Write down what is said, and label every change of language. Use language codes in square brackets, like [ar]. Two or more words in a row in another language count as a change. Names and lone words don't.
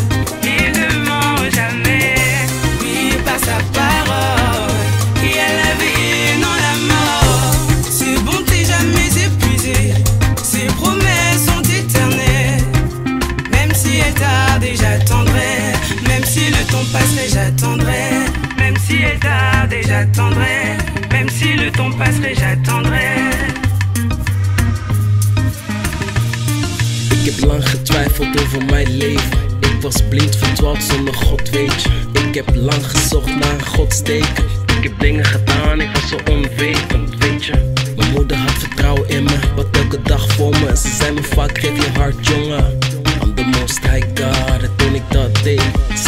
[fr] il ne ment jamais, oui, par sa parole, il y a la vie, non la mort, ses bontés jamais épuisées, ses promesses sont éternelles, même si elle tarde, j'attendrai, même si le temps passerait, j'attendrai, même si elle tarde, j'attendrai. Même si le temps passerait, j'attendrai. [nl] Ik heb lang getwijfeld over mijn leven. Ik was blind verdwaald zonder God, weet je. Ik heb lang gezocht naar een godsteken. Ik heb dingen gedaan, ik was zo onwetend, weet je. Mijn moeder had vertrouwen in me, bad elke dag voor me. Ze zei me vaak, geef je hart jongen. [en] I'm the most high God, [nl] en toen ik dat deed